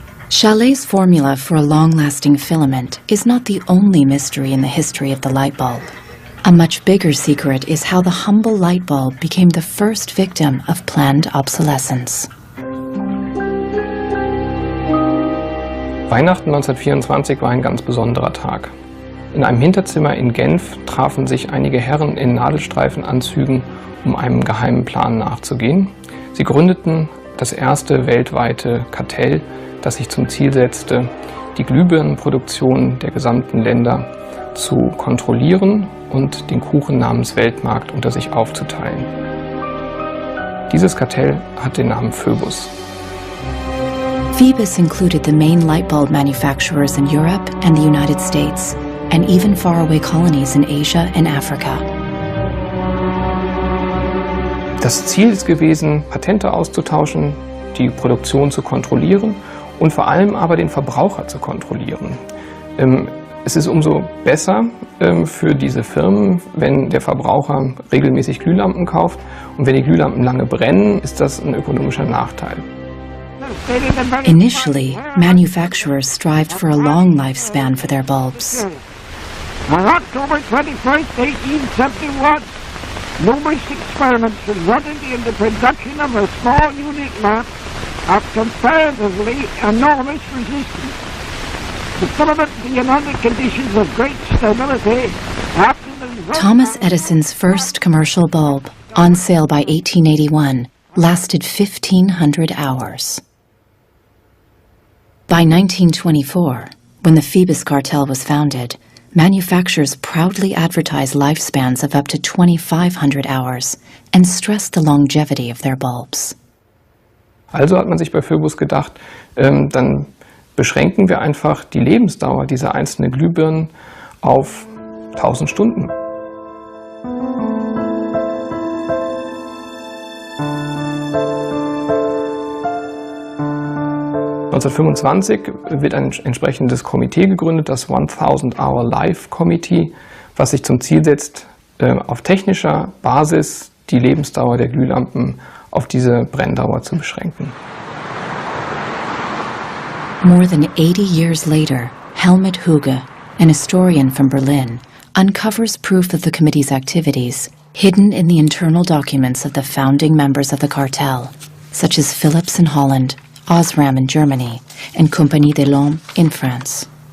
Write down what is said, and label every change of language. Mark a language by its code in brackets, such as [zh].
[en] Chaillet's formula for a long-lasting filament is not the only mystery in the history of the light bulb. A much bigger secret is how the humble light bulb became the first victim of planned obsolescence. [de] Weihnachten 1924 war ein ganz besonderer Tag. In einem Hinterzimmer in Genf trafen sich einige Herren in Nadelstreifenanzügen, um einem geheimen Plan nachzugehen. Sie gründeten das erste weltweite Kartell, das sich zum Ziel setzte, die Glühbirnenproduktion der gesamten Länder zu kontrollieren und den Kuchen namens Weltmarkt unter sich aufzuteilen. Dieses Kartell hat den Namen Phoebus. [en] Phoebus included the main light bulb manufacturers in Europe and the United States, and even faraway colonies in Asia and Africa. [de] Das Ziel ist gewesen, Patente auszutauschen, die Produktion zu kontrollieren und vor allem aber den Verbraucher zu kontrollieren. Es ist umso besser für diese Firmen, wenn der Verbraucher regelmäßig Glühlampen kauft, und wenn die Glühlampen lange brennen, ist das ein ökonomischer Nachteil. [en] Initially, manufacturers strived for a long lifespan for their bulbs. On October 21st, 1871, numerous experiments resulted in the production of a small unique lamp of comparatively enormous resistance. The filament being under conditions of great stability after the... Thomas Edison's first commercial bulb, on sale by 1881, lasted 1,500 hours. By 1924, when the Phoebus cartel was founded, manufacturers proudly advertised lifespans of up to 2,500 hours and stressed the longevity of their bulbs. [de] Also hat man sich bei Phoebus gedacht, dann beschränken wir einfach die Lebensdauer dieser einzelnen Glühbirnen auf 1000 Stunden. (1925) wird ein entsprechendes Komitee gegründet, das 1000-Hour Life Committee, was sich zum Ziel setzt, auf technischer Basis die Lebensdauer der Glühlampen auf diese Brenndauer zu beschränken. [en] More than 80 years later, Helmut Huge, an historian from Berlin, uncovers proof of the committee's activities hidden in the internal documents of the founding members of the cartel, such as Philips in Holland, Osram in Germany, and Compagnie des Lampes in France.